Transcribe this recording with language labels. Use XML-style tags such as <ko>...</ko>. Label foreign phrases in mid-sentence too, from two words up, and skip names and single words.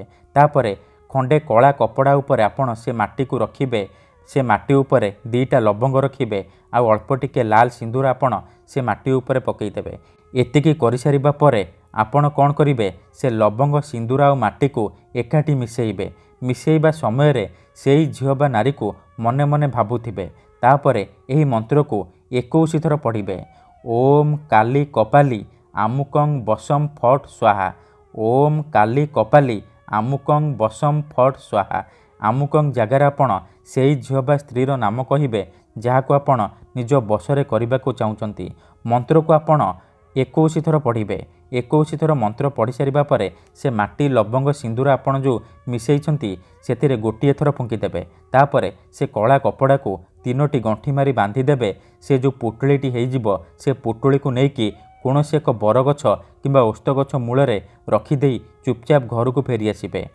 <or>ତାପରେ ଖଣ୍ଡେ କଳା କପଡ଼ା ଉପରେ ଆପଣ ସେ ମାଟି କୋ ରଖିବେ, ସେ ମାଟି ଉପରେ ଦୀଟା ଲବଙ୍ଗ ରଖିବେ ଆଉ ଅଳ୍ପ ଟିକେ ଲାଲ ସିନ୍ଦୂର ଆପଣ ସେ ମାଟି ଉପରେ ପକେଇଦେବେ। ଏତିକି କରି ସାରିବା ପରେ ଆପଣ କଣ କରିବେ, ସେ ଲବଙ୍ଗ ସିନ୍ଦୂର ଆଉ ମାଟି କୋ ଏକାଠି ମିଶେଇବେ। ମିଶେଇବା ସମୟ ରେ ସେହି ଝୀଲ ବା ନାରୀ କୋ ମନେ ମନେ ଭାବୁଥିବେ। ତାପରେ ଏହି ମନ୍ତ୍ର କୋ 21 ଥର ପଢ଼ିବେ।</or> <sa>ओम काली कपाली आमुकं बसम फट स्वाहा, ओम काली कपाली आमुकं बसम फट स्वाहा।</sa> <or>ଆମୁକଂ ଜାଗାରେ ଆପଣ ସେହି ଝୀଲ ବା ସ୍ତ୍ରୀର ନାମ କହିବେ, ଯାହାକୋ ଆପଣ ନିଜ ବସରେ କରିବାକୋ ଚାହୁଁଚନ୍ତି। ମନ୍ତ୍ର କୋ ଆପଣ 21 ଥର ପଢ଼ିବେ। 21 ଥର ମନ୍ତ୍ର ପଢ଼ି ସାରିବା ପରେ ସେ ମାଟି ଲବଙ୍ଗ ସିନ୍ଦୂର ଆପଣ ଜୋ ମିଶେଇଛନ୍ତି ସେଥିରେ ଗୋଟିଏ ଥର ଫୁଙ୍କିଦେବେ। ତାପରେ ସେ କଳା କପଡ଼ା କୋ 3ଟି ଗଣ୍ଠି ମାରି ବାନ୍ଧି ଦେବେ। ସେ ଜୋ ପୁଟୁଳିଟି ହେଇଜିବୋ, ସେ ପୁଟୁଳି କୋ ନେଇକି କୋନୋସି ଏକ ବରଗଛ କିମ୍ବା ଓସ୍ତ ଗଛ ମୂଳରେ ରଖିଦେଇ ଚୁପଚାପ ଘର କୋ ଫେରି ଆସିବେ।</or>